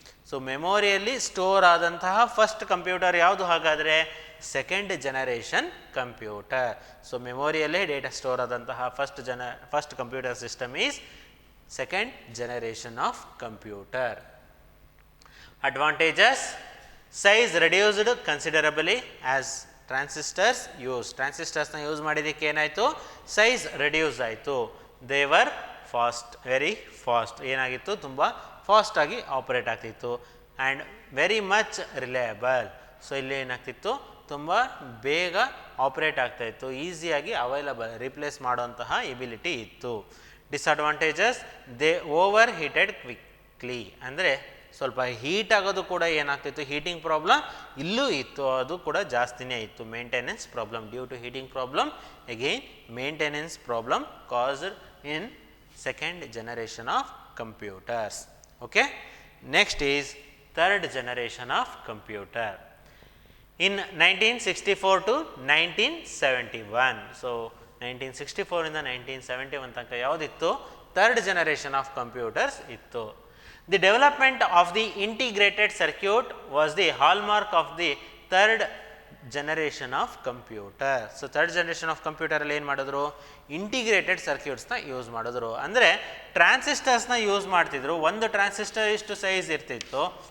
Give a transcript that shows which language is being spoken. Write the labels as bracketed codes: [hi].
[kn] So ಮೆಮೊರಿಯಲ್ಲಿ store ಆದಂತಹ first computer ಯಾವುದು ಹಾಗಾದರೆ second generation computer. [en] so [kn] ಮೆಮೊರಿಯಲ್ಲೇ data store ಆದಂತಹ [en] First computer system is second generation of computer. Advantages: size reduced considerably as transistors used. [kn] ಟ್ರಾನ್ಸಿಸ್ಟರ್ಸ್ನ use ಮಾಡಿದ್ದಕ್ಕೆ ಏನಾಯಿತು size reduce ಆಯಿತು. [en] They were fast, very fast. [kn] ಏನಾಗಿತ್ತು ತುಂಬ ಫಾಸ್ಟಾಗಿ operate ಆಗ್ತಿತ್ತು [en] And very much reliable. [kn] So ಇಲ್ಲಿ ಏನಾಗ್ತಿತ್ತು ತುಂಬ ಬೇಗ ಆಪ್ರೇಟ್ ಆಗ್ತಾಯಿತ್ತು, ಈಸಿಯಾಗಿ ಅವೈಲಬಲ್ ರಿಪ್ಲೇಸ್ ಮಾಡೋಂತಹ ಎಬಿಲಿಟಿ ಇತ್ತು. [en] Disadvantages: they over heated quickly. [kn] ಅಂದರೆ ಸ್ವಲ್ಪ ಹೀಟ್ ಆಗೋದು ಕೂಡ ಏನಾಗ್ತಿತ್ತು, ಹೀಟಿಂಗ್ ಪ್ರಾಬ್ಲಮ್ ಇಲ್ಲೂ ಇತ್ತು, ಅದು ಕೂಡ ಜಾಸ್ತಿನೇ ಇತ್ತು. [en] Maintenance problem, due to heating problem again maintenance problem caused in second generation of computers. Okay, next is third generation of computer in 1964 to 1971. [kn] So 1964 ಇಂದ 1971 ತನಕ ಯಾವುದಿತ್ತು ಥರ್ಡ್ ಜನರೇಷನ್ ಆಫ್ ಕಂಪ್ಯೂಟರ್ಸ್ ಇತ್ತು. [en] The development of the integrated circuit was the hallmark of the third generation of computer. So third generation of computer [kn] ಅಲ್ಲಿ ಏನು ಮಾಡಿದ್ರು integrated ಸರ್ಕ್ಯೂಟ್ಸ್ನ use ಮಾಡಿದ್ರು. ಅಂದರೆ ಟ್ರಾನ್ಸಿಸ್ಟರ್ಸ್ನ use ಮಾಡ್ತಿದ್ರು. ಒಂದು ಟ್ರಾನ್ಸಿಸ್ಟರ್ ಇಷ್ಟು ಸೈಜ್ ಇರ್ತಿತ್ತು.